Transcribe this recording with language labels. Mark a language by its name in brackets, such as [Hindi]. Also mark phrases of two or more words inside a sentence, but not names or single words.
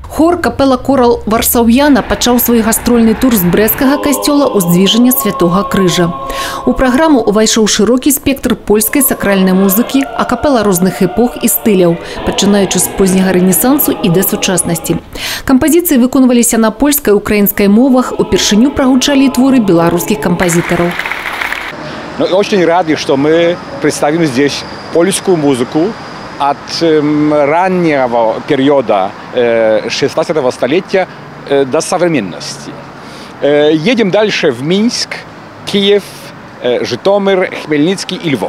[Belarusian] Хор капела «Корал Варсаўяна» пачаў свой гастрольны тур з брэсцкага касцёла ўздвіжання Святога Крыжа. У праграму ўвайшоў шырокі спектр польскай сакральнай музыкі, а капела розных эпох і стыляў, пачынаючы з позняга рэнесансу і да сучаснасці. Кампазіцыі выконваліся на польскай, украінскай мовах, упершыню прагучалі творы беларускіх кампазітараў. [Russian] Очень рады, что мы представим здесь польскую музыку от раннего периода 16 столетия до современности. Едем дальше в Минск, Киев, Житомир, Хмельницкий и Львов.